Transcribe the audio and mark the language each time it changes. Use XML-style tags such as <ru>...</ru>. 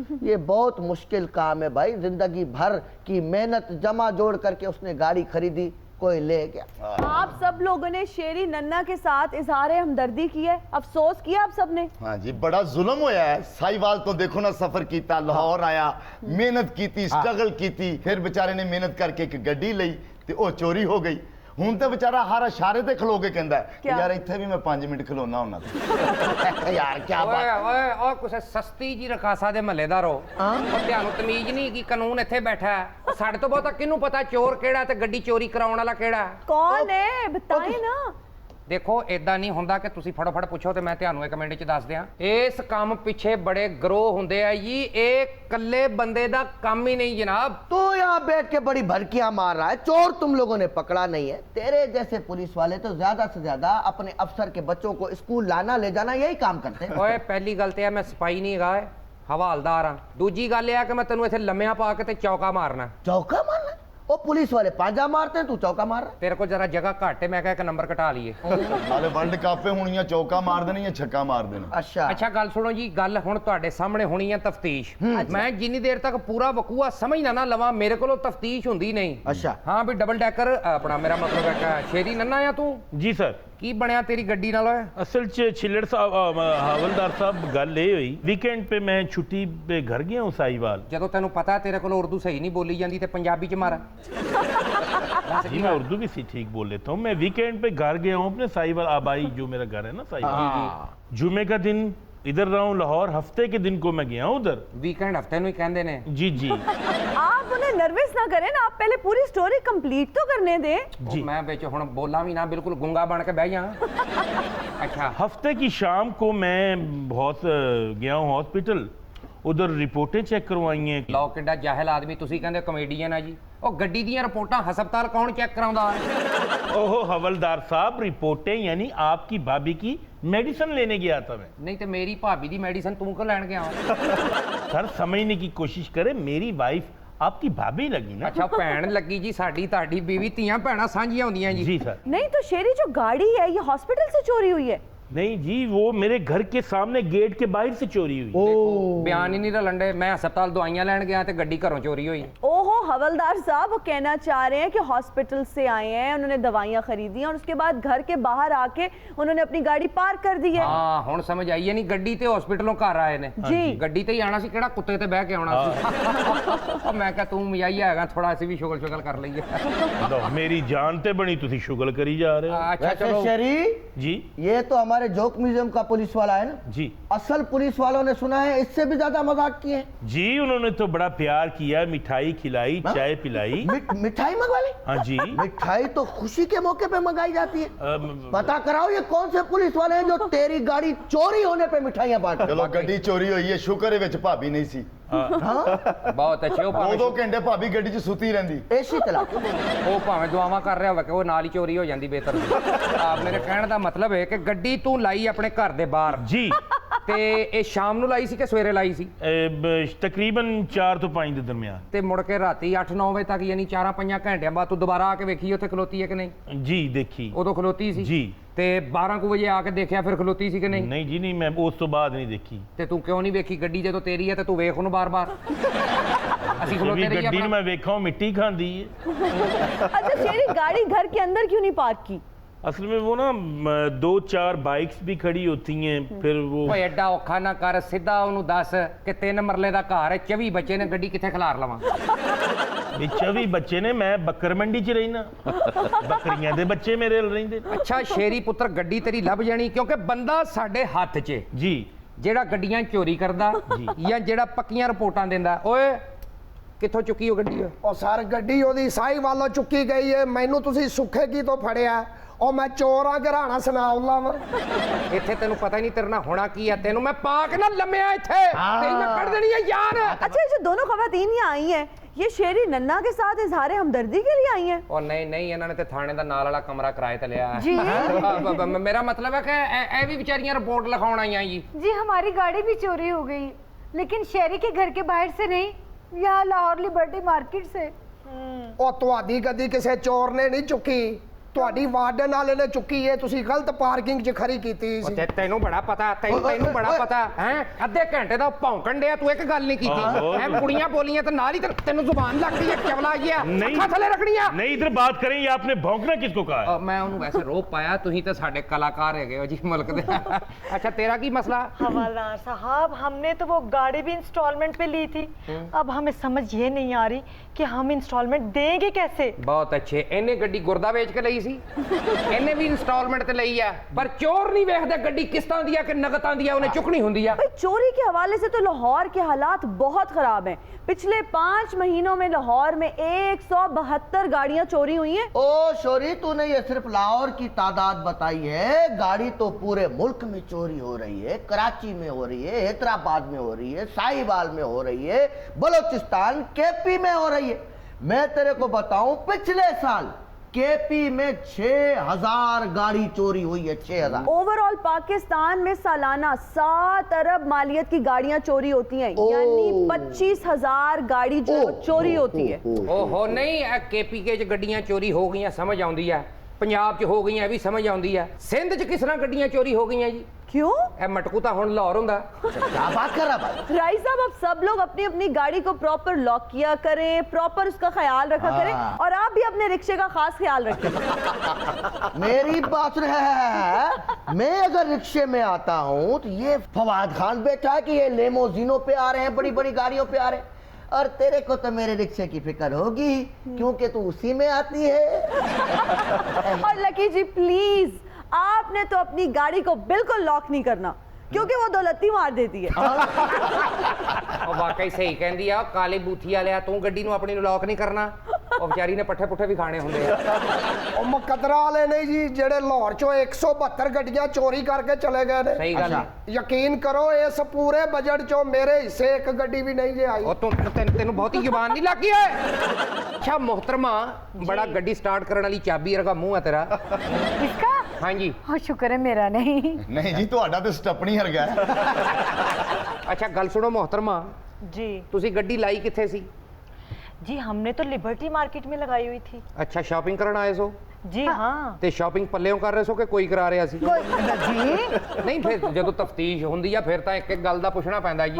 <hi>ये बहुत मुश्किल काम है भाई, जिंदगी भर की मेहनत जमा जोड़ करके उसने गाड़ी खरीदी, कोई ले गया। आप सब लोगों ने शेरी नन्ना के साथ इजहार हमदर्दी की है, अफसोस किया आप सब ने। हाँ जी, बड़ा जुल्म होया है। साहिवाल तो देखो ना, सफर किया, लाहौर आया, मेहनत की, स्ट्रगल की, फिर बेचारे ने मेहनत करके एक गड्डी ली ते ओ चोरी हो गई।</hi> <pa>ਹੁਣ ਤੇ ਵਿਚਾਰਾ ਹਰ ਇਸ਼ਾਰੇ ਤੇ ਖਲੋ ਕੇ ਕਹਿੰਦਾ ਯਾਰ ਇੱਥੇ ਵੀ ਮੈਂ 5 ਮਿੰਟ ਖਲੋਣਾ ਹੁੰਨਾ।</pa> <hi>यार क्या बात।</hi> <pa>ਓਏ ਓਏ ਉਹ ਕੁਛ ਸਸਤੀ ਜੀ ਰਕਾਸਾ ਦੇ ਮਹੱਲੇਦਾਰ ਹੋ, ਉਹ ਤੁਹਾਨੂੰ ਤਮੀਜ਼ ਨਹੀਂ ਕਿ ਕਾਨੂੰਨ ਇੱਥੇ ਬੈਠਾ ਹੈ। ਉਹ ਸਾਡੇ ਤੋਂ ਬਹੁਤਾ ਕਿਹਨੂੰ ਪਤਾ ਚੋਰ ਕਿਹੜਾ ਤੇ ਗੱਡੀ ਚੋਰੀ ਕਰਾਉਣ ਵਾਲਾ ਕਿਹੜਾ।</pa> <hi>कौन है बताए ना।</hi> <pa>ਦੇਖੋ ਇਦਾਂ ਨਹੀਂ ਹੁੰਦਾ ਕਿ ਤੁਸੀਂ ਫਟਾਫਟ ਪੁੱਛੋ ਤੇ ਮੈਂ ਤੁਹਾਨੂੰ 1 ਮਿੰਟ ਚ ਦੱਸ ਦਿਆਂ। ਇਸ ਕੰਮ ਪਿੱਛੇ ਬੜੇ ਗਰੋਹ ਹੁੰਦੇ ਆ ਜੀ, ਇਹ ਇਕੱਲੇ ਬੰਦੇ ਦਾ ਕੰਮ ਹੀ</pa> <hi>नहीं जनाब। तू यहाँ बैठ के बड़ी भड़कियां मार रहा है, चोर तुम लोगों ने पकड़ा नहीं है। तेरे जैसे पुलिस वाले तो ज्यादा से ज्यादा अपने अफसर के बच्चों को स्कूल लाना ले जाना यही काम करते हैं।</hi> <pa>ਓਏ ਪਹਿਲੀ ਗੱਲ ਤੇ ਆ ਮੈਂ ਸਪਾਈ ਨਹੀਂ ਹੈਗਾ, ਹਵਾਲਦਾਰ ਆ। ਦੂਜੀ ਗੱਲ ਇਹ ਆ ਕਿ ਮੈਂ ਤੈਨੂੰ ਇੱਥੇ ਲੰਮਿਆਂ ਪਾ ਕੇ ਤੇ ਚੌਕਾ ਮਾਰਨਾ।</pa> <hi>चौका मारना? वो पुलिस वाले पांजा मारते हैं, तू चौका मार रहा है।</hi> <pa>ਤੇਰੇ ਕੋਲ ਜਰਾ ਜਗ੍ਹਾ ਘੱਟ ਹੈ, ਮੈਂ ਕਿਹਾ ਇੱਕ ਨੰਬਰ ਘਟਾ ਲਈਏ। ਨਾਲੇ ਵਰਲਡ ਕੱਪ ਹੋਣੀਆਂ, ਚੌਕਾ ਮਾਰ ਦੇਣੀ ਜਾਂ ਛੱਕਾ ਮਾਰ ਦੇਣਾ।</pa> <hi>अच्छा</hi> <pa>ਅੱਛਾ ਗੱਲ ਸੁਣੋ ਜੀ, ਗੱਲ ਹੁਣ ਤੁਹਾਡੇ ਸਾਹਮਣੇ ਹੋਣੀ ਹੈ ਤਫਤੀਸ਼। ਮੈਂ ਜਿੰਨੀ ਦੇਰ ਤੱਕ ਪੂਰਾ ਵਕੂਆ ਸਮਝ ਨਾ ਲਵਾਂ ਮੇਰੇ ਕੋਲੋਂ ਤਫਤੀਸ਼ ਹੁੰਦੀ ਨਹੀਂ।</pa> <hi>अच्छा</hi> <pa>ਹਾਂ ਵੀ ਡਬਲ ਡੈਕਰ ਆਪਣਾ, ਮੇਰਾ ਮਤਲਬ ਹੈ ਕਿ ਸ਼ੇਰੀ ਨੰਨਾ ਆ ਤੂੰ।</pa> <hi>जी सर।</hi> <pa>ਕੀ ਬਣਿਆ ਤੇਰੀ ਗੱਡੀ ਨਾਲ ਓਏ?</pa> <hi>असल च छिल्लड़ साहब हवलदार साहब गल ये हुई, वीकेंड पे मैं छुट्टी पे घर गया हूँ साहिवाल।</hi> <pa>ਜਦੋਂ ਤੈਨੂੰ ਪਤਾ ਤੇਰੇ ਕੋਲ ਉਰਦੂ ਸਹੀ ਨਹੀਂ ਬੋਲੀ ਜਾਂਦੀ ਤੇ ਪੰਜਾਬੀ ਚ ਮਾਰ।</pa> <hi>जी मैं उर्दू भी ठीक बोल लेता हूँ। मैं वीकेंड पे घर गया हूँ अपने साहिवाल आबाई, जो मेरा घर है ना साहिवाल। जुमे का दिन इधर रहा हूँ लाहौर, हफ्ते के दिन को मैं गया हूँ उधर।</hi> <pa>ਵੀਕਐਂਡ ਹਫਤੇ ਨੂੰ ਹੀ ਕਹਿੰਦੇ ਨੇ।</pa> <hi>जी जी आप उन्हें नर्वस ना करें ना, आप पहले पूरी स्टोरी कंप्लीट तो करने दें। जी</hi> <pa>ਮੈਂ ਵਿੱਚ ਹੁਣ ਬੋਲਾਂ ਵੀ ਨਾ, ਬਿਲਕੁਲ ਗੁੰਗਾ ਬਣ ਕੇ ਬਹਿ ਜਾ। ਅੱਛਾ</pa> <hi>हफ्ते की शाम को मैं बहुत गया हूँ हॉस्पिटल, उधर रिपोर्टें चेक करवाई हैं।</hi> <pa>ਲਓ ਕਿੱਡਾ ਜਾਹਿਲ ਆਦਮੀ, ਤੁਸੀਂ ਕਹਿੰਦੇ ਕਮੇਡੀਅਨ ਆ ਜੀ। ਉਹ ਗੱਡੀ ਦੀਆਂ ਰਿਪੋਰਟਾਂ ਹਸਪਤਾਲ ਕੌਣ ਚੈੱਕ ਕਰਾਉਂਦਾ?</pa> <hi>ओहो हवलदार साहब, रिपोर्टें यानी आपकी भाभी की मेडिसिन लेने गया था मैं।</hi> <pa>ਨਹੀਂ ਤੇ ਮੇਰੀ ਭਾਬੀ ਦੀ ਮੈਡੀਸਨ ਤੂੰ ਕਿਉਂ ਲੈਣ ਗਿਆ?</pa> <hi>सर समझने की कोशिश करें, मेरी वाइफ आपकी भाभी लगी ना।</hi> <pa>ਅੱਛਾ ਭੈਣ ਲੱਗੀ ਜੀ, ਸਾਡੀ ਤੁਹਾਡੀ ਬੀਵੀ ਧੀਆਂ ਭੈਣਾਂ ਸਾਂਝੀਆਂ ਹੁੰਦੀਆਂ ਜੀ।</pa> <hi>जी सर। नहीं तो शेरी जो गाड़ी है ये हॉस्पिटल से चोरी हुई है। नहीं जी, वो मेरे घर के सामने गेट के बाहर से चोरी हुई।</hi> <pa>ਬਿਆਨ ਹੀ ਨਹੀਂ ਰਲੰਡੇ, मैं ਹਸਪਤਾਲ ਦਵਾਈਆਂ ਲੈਣ ਗਿਆ ਤੇ ਗੱਡੀ ਘਰੋਂ ਚੋਰੀ ਹੋਈ।</pa> <hi>ओहो हवलदार साहब, वो कहना चाह रहे हैं कि हॉस्पिटल से आए हैं, उन्होंने दवाइयां खरीदी और उसके बाद घर के बाहर आके उन्होंने अपनी गाड़ी पार्क कर दी है।</hi> <pa>ਹਾਂ ਹੁਣ ਸਮਝ ਆਈ ਹੈ ਨਹੀਂ, ਗੱਡੀ ਤੇ ਹਸਪੀਟਲੋਂ ਘਰ ਆਏ ਨੇ</pa> <hi>जी</hi> <pa>ਗੱਡੀ ਤੇ ਹੀ ਆਣਾ ਸੀ, ਕਿਹੜਾ ਕੁੱਤੇ ਤੇ ਬਹਿ ਕੇ ਆਉਣਾ ਸੀ। ਉਹ ਮੈਂ ਕਿਹਾ ਤੂੰ ਮਜਾਈ ਹੈਗਾ, ਥੋੜਾ ਅਸੀਂ ਵੀ ਸ਼ੁਗਲ ਕਰ ਲਈਏ। लो, मेरी जान ते बनी, तुसी शुगल करी जा रहे हो। ਅੱਛਾ</pa> <hi>वैसे</hi> <pa>ਚਲੋ</pa> <hi>शेरी, जी ये तो हमारे जोक म्यूजियम का पुलिस वाला है ना। जी असल पुलिस वालों ने सुना है इससे भी ज्यादा मजाक किए हैं। जी, उन्होंने तो बड़ा प्यार किया, मिठाई खिलाई, चाय पिलाई। मिठाई मंगवा ली? हाँ जी। मिठाई तो खुशी के मौके पे मंगाई जाती है। अम, पता कराओ ये कौन से पुलिस वाले हैं जो तेरी गाड़ी चोरी होने पे मिठाइयां बांट रहे हैं?</hi> <pa>ਚਲੋ ਗੱਡੀ ਚੋਰੀ ਹੋਈ ਹੈ, ਸ਼ੁਕਰ ਹੈ ਵਿੱਚ ਭਾਬੀ ਨਹੀਂ ਸੀ। ਬਹੁਤ ਅੱਛੇ। ਉਹ ਭਾਵੇਂ ਘੰਟੇ ਭਾਬੀ ਗੱਡੀ 'ਚ ਸੁੱਤੀ ਰਹਿੰਦੀ।</pa> <hi>एसी चला</hi> <pa>ਉਹ ਭਾਵੇਂ ਦੁਆਵਾਂ ਕਰ ਰਿਹਾ ਹੋਵੇ ਕਿ ਉਹ ਨਾਲ ਹੀ ਚੋਰੀ ਹੋ ਜਾਂਦੀ ਬਿਹਤਰ। ਆਪ ਮੇਰੇ ਕਹਿਣ ਦਾ ਮਤਲਬ ਹੈ ਕਿ ਗੱਡੀ ਤੂੰ ਲਾਈ ਆਪਣੇ ਘਰ ਦੇ ਬਾਹਰ</pa> <hi>जी</hi> <pa>ਤੇ ਇਹ ਸ਼ਾਮ ਨੂੰ ਲਾਈ ਸੀ ਕਿ ਸਵੇਰੇ ਲਾਈ ਸੀ?</pa> <hi>तकरीबन 4 तो 5 के दरमियान।</hi> <pa>ਤੇ ਮੁੜ ਕੇ ਰਾਤੀ 8-9 ਵਜੇ ਤੱਕ, ਯਾਨੀ 4-5 ਘੰਟਿਆਂ ਬਾਅਦ ਤੂੰ ਦੁਬਾਰਾ ਆ ਕੇ ਵੇਖੀ ਉੱਥੇ ਖਲੋਤੀ ਹੈ ਕਿ ਨਹੀਂ?</pa> <hi>जी देखी।</hi> <pa>ਉਦੋਂ ਖਲੋਤੀ ਸੀ</pa> <hi>जी</hi> <pa>ਤੇ 12 ਕੁ ਵਜੇ ਆ ਕੇ ਦੇਖਿਆ ਫਿਰ ਖਲੋਤੀ ਸੀ ਕਿ ਨਹੀਂ? नहीं जी नहीं, मैं उस तो बाद नहीं देखी। ਤੇ ਤੂੰ ਕਿਉਂ ਨਹੀਂ ਵੇਖੀ? ਗੱਡੀ ਜਦੋਂ ਤੇਰੀ ਹੈ ਤੇ ਤੂੰ ਵੇਖ ਉਹਨੂੰ ਬਾਰ-ਬਾਰ। ਅਸੀਂ</pa> <hi>भी</hi> <pa>ਖਲੋਤੇ गड्डी</pa> <hi>रहिए</hi> <pa>मैं वेखा हूं, मिट्टी खांदी है।</pa> <hi>अच्छा शेरी, गाड़ी घर के अंदर क्यों नहीं पार्क की? असल में वो ना 2-4 बाइक्स भी खड़ी होती हैं, फिर वो</hi> <pa>ਓਏ ਐਡਾ ਔਖਾ ਨਾ ਕਰ, ਸਿੱਧਾ ਉਹਨੂੰ ਦੱਸ ਕਿ 3 ਮਰਲੇ ਦਾ ਘਰ ਹੈ, 24 ਬੱਚੇ ਨੇ, ਗੱਡੀ ਕਿੱਥੇ ਖਿਲਾਰ ਲਵਾਂ? 24 ਬੱਚੇ ਨੇ, ਮੈਂ ਬੱਕਰ ਮੰਡੀ 'ਚ ਰਹਿਣਾ, ਬੱਕਰੀਆਂ ਦੇ ਬੱਚੇ ਮੇਰੇ ਨਾਲ ਰਹਿੰਦੇ ਨੇ। ਅੱਛਾ ਸ਼ੇਰੀ ਪੁੱਤਰ, ਗੱਡੀ ਤੇਰੀ ਲੱਭ ਜਾਣੀ, ਕਿਉਂਕਿ ਬੰਦਾ ਸਾਡੇ ਹੱਥ 'ਚ ਜੀ ਜਿਹੜਾ ਗੱਡੀਆਂ ਚੋਰੀ ਕਰਦਾ ਜਾਂ ਜਿਹੜਾ ਪੱਕੀਆਂ ਰਿਪੋਰਟਾਂ ਦਿੰਦਾ। ਓਏ ਕਿੱਥੋਂ ਚੁੱਕੀ ਉਹ ਗੱਡੀ? ਉਹ ਸਰ ਗੱਡੀ ਉਹਦੀ ਸਾਈ ਵੱਲੋਂ ਚੁੱਕੀ ਗਈ ਹੈ, ਮੈਨੂੰ ਤੁਸੀਂ ਸੁੱਖੇ ਕੀ ਤੋਂ ਫੜਿਆ? ਉਹ ਮੈਂ ਚੋਰਾਂ ਘਰਾਣਾ ਸੁਣਾਉਲਾ ਵਾ। ਇੱਥੇ ਤੈਨੂੰ ਪਤਾ ਹੀ ਨਹੀਂ ਤੇਰੇ ਨਾਲ ਹੋਣਾ ਕੀ ਹੈ, ਤੈਨੂੰ ਮੈਂ ਪਾ ਕੇ ਨਾ ਲੰਮਿਆ ਇੱਥੇ ਤੇ ਮੈਂ ਕੱਢ ਦੇਣੀ ਹੈ ਯਾਰ।</pa> <hi>अच्छा, ये जो दोनों खवातीन यहाँ आई हैं, ये शेरी नन्ना के साथ इजहार हमदर्दी के लिए आई हैं?</hi> <pa>ਉਹ ਨਹੀਂ ਨਹੀਂ, ਇਹਨਾਂ ਨੇ ਤੇ ਥਾਣੇ ਦਾ ਨਾਲ ਵਾਲਾ ਕਮਰਾ ਕਿਰਾਏ ਤੇ ਲਿਆ ਹੈ।</pa> <hi>जी</hi> <pa>ਮੇਰਾ ਮਤਲਬ ਹੈ ਕਿ ਇਹ ਵੀ ਵਿਚਾਰੀਆਂ ਰਿਪੋर्ट ਲਿਖਾਉਣ ਆਈਆਂ ਜੀ।</pa> <hi>जी हमारी गाड़ी भी चोरी हो गई, लेकिन शहरी के घर के बाहर से नहीं, यहाँ लाहौर लिबर्टी मार्केट से।</hi> <pa>ਉਹ ਤੁਹਾਡੀ ਗੱਡੀ ਕਿਸੇ ਚੋਰ ਨੇ ਨਹੀਂ ਚੁੱਕੀ, ਤੁਹਾਡੀ ਵਾਰਡਨ ਵਾਲੇ ਨੇ ਚੁੱਕੀ ਹੈ, ਤੁਸੀਂ ਗਲਤ ਪਾਰਕਿੰਗ 'ਚ ਖੜੀ ਕੀਤੀ ਸੀ। ਤੇ ਤੈਨੂੰ ਬੜਾ ਪਤਾ, ਤੈਨੂੰ ਬੜਾ ਪਤਾ ਹੈ। ਅੱਧੇ ਘੰਟੇ ਦਾ ਭੌਂਕਣ ਡਿਆ, ਤੂੰ ਇੱਕ ਗੱਲ ਨਹੀਂ ਕੀਤੀ ਹੈ। ਕੁੜੀਆਂ ਬੋਲੀਆਂ ਤੇ ਨਾਲ ਹੀ ਤੈਨੂੰ ਜ਼ੁਬਾਨ ਲੱਗਦੀ ਹੈ, ਚਵਲਾ ਜਿਹਾ ਅੱਖਾਂ ਥੱਲੇ ਰੱਖਣੀਆਂ।</pa> <hi>नहीं, इधर बात करें, ये आपने भौंकना किसको कहा है?</hi> <pa>ਮੈਂ ਉਹਨੂੰ ਵੈਸੇ ਰੋਪ ਪਾਇਆ, ਤੁਸੀਂ ਤਾਂ ਸਾਡੇ ਕਲਾਕਾਰ ਹੈਗੇ ਹੋ ਜੀ ਮੁਲਕ ਦੇ। ਅੱਛਾ ਤੇਰਾ ਕੀ ਮਸਲਾ?</pa> <hi>हवालदार साहब, हमने तो वो गाड़ी भी इंस्टॉलमेंट पे ली थी, अब हमें समझ ये नहीं आ रही कि हम इंस्टॉलमेंट देंगे कैसे।</hi> <pa>ਬਹੁਤ ਅੱਛੇ। ਇਹਨੇ ਗੱਡੀ ਗੁਰਦਾ ਵੇਚ ਕੇ ਲਈ ਸੀ, ਇਹਨੇ ਵੀ ਇੰਸਟਾਲਮੈਂਟ ਤੇ ਲਈ ਆ, ਪਰ ਚੋਰ ਨਹੀਂ ਵੇਖਦੇ ਗੱਡੀ ਕਿਸ਼ਤਾਂ ਦੀ ਆ ਕਿ ਨਗਦਾਂ ਦੀ ਆ, ਉਹਨੇ ਚੁੱਕਣੀ ਹੁੰਦੀ ਆ।</pa> <hi>भाई चोरी के हवाले से तो लाहौर के हालात बहुत खराब हैं। पिछले 5 महीनों में लाहौर में 172 गाड़ियां चोरी हुई हैं। ओ शोरी, तूने ये सिर्फ लाहौर की तादाद बताई है, गाड़ी तो पूरे मुल्क में चोरी हो रही है। कराची में हो रही है, हैदराबाद में हो रही है, साहिवाल में हो रही है, बलोचिस्तान केपी में हो रही है। मैं तेरे को बताऊं, पिछले साल केपी में 6000 गाड़ी चोरी हुई है, 6000। ओवरऑल पाकिस्तान में सालाना 7 अरब मालियत की गाड़ियां चोरी होती हैं, यानी 25,000 गाड़ी जो चोरी होती है।</hi> <pa>ਓਹੋ ਨਹੀਂ, ਇਹ ਕੇਪੀਕੇ ਚ ਗੱਡੀਆਂ ਚੋਰੀ ਹੋ ਗਈਆਂ ਸਮਝ ਆਉਂਦੀ ਆ, ਪੰਜਾਬ ਚ ਹੋ ਗਈਆਂ ਇਹ ਵੀ ਸਮਝ ਆਉਂਦੀ ਆ, ਸਿੰਧ ਚ ਕਿਸ ਤਰ੍ਹਾਂ ਗੱਡੀਆਂ ਚੋਰੀ ਹੋ ਗਈਆਂ ਜੀ?</pa> <hi>क्यों?</hi> <pa>ਇਹ ਮਟਕੂ ਤਾਂ ਹੁਣ ਲਾਹੌਰ ਹੁੰਦਾ।</pa> <hi>क्या बात कर रहा भाई? राई साहब, अब सब लोग अपनी अपनी गाड़ी को प्रॉपर लॉक किया करें, प्रॉपर उसका ख्याल रखा करें, और आप भी अपने रिक्शे का खास ख्याल रखें। मेरी बात सुन है, मैं अगर रिक्शे में आता हूँ तो ये फवाद खान बैठा है कि ये लेमोजीनों पे आ रहे हैं, बड़ी बड़ी गाड़ियों पे आ रहे हैं, और तेरे को तो मेरे रिक्शे की फिक्र होगी क्योंकि तू उसी में आती है। और लकी जी प्लीज, आपने तो अपनी गाड़ी को बिल्कुल लॉक नहीं करना, क्योंकि वो दौलती मार देती है।</hi> <pa>ਉਹ ਵਾਕਈ ਸਹੀ ਕਹਿੰਦੀ ਆ, ਕਾਲੀ ਬੂਥੀ ਵਾਲਿਆ, ਤੂੰ ਗੱਡੀ ਨੂੰ ਆਪਣੀ ਨੂੰ ਲੌਕ ਨਹੀਂ ਕਰਨਾ, ਉਹ ਵਿਚਾਰੀ ਨੇ ਪੱਠੇ ਪੁੱਠੇ ਵੀ ਖਾਣੇ ਹੁੰਦੇ ਆ। ਉਹ ਮੁਕੱਦਰਾ ਵਾਲੇ ਨੇ ਜੀ ਜਿਹੜੇ ਲਾਹੌਰ 'ਚੋਂ 172 ਗੱਡੀਆਂ ਚੋਰੀ ਕਰਕੇ ਚਲੇ ਗਏ ਨੇ। ਸਹੀ ਗੱਲ ਹੈ। ਯਕੀਨ ਕਰੋ, ਇਸ ਪੂਰੇ ਬਜਟ 'ਚੋਂ ਮੇਰੇ ਹਿੱਸੇ ਇੱਕ ਗੱਡੀ ਵੀ ਨਹੀਂ ਜੇ ਆਈ। ਉਹ ਤੈਨੂੰ ਬਹੁਤੀ ਜ਼ੁਬਾਨ ਨਹੀਂ ਲੱਗੀ ਏ। ਅੱਛਾ ਮੁਹਤਰਮਾ, ਬੜਾ ਗੱਡੀ ਸਟਾਰਟ ਕਰਨ ਵਾਲੀ ਚਾਬੀ ਵਰਗਾ ਮੂੰਹ ਹੈ ਤੇਰਾ।</pa> <hi>इसका</hi> <pa>ਹਾਂਜੀ।</pa> <hi>हाँ, शुक्र है मेरा नहीं।</hi> <pa>ਨਹੀਂ ਜੀ, ਤੁਹਾਡਾ ਤੇ ਸਟੱਪਣੀ ਵਰਗਾ ਹੈ। ਅੱਛਾ ਗੱਲ ਸੁਣੋ ਮੁਹਤਰਮਾ,</pa> <hi>जी</hi> <pa>ਤੁਸੀਂ ਗੱਡੀ ਲਾਈ ਕਿੱਥੇ ਸੀ?</pa> <hi>जी हमने तो लिबर्टी मार्केट में लगाई हुई थी।</hi> <pa>ਅੱਛਾ ਸ਼ਾਪਿੰਗ ਕਰਨ ਆਏ ਸੋ?</pa> <hi>जी हाँ।</hi> <pa>ਤੇ ਸ਼ਾਪਿੰਗ ਪੱਲਿਓਂ ਕਰ ਰਹੇ ਸੋ ਕਿ ਕੋਈ ਕਰਾ ਰਿਹਾ ਸੀ?</pa> <hi>जी</hi> <pa>ਨਹੀਂ ਫਿਰ ਜਦੋਂ ਤਫਤੀਸ਼ ਹੁੰਦੀ ਆ ਫਿਰ ਤਾਂ ਇੱਕ ਇੱਕ ਗੱਲ ਦਾ ਪੁੱਛਣਾ ਪੈਂਦਾ ਜੀ।</pa>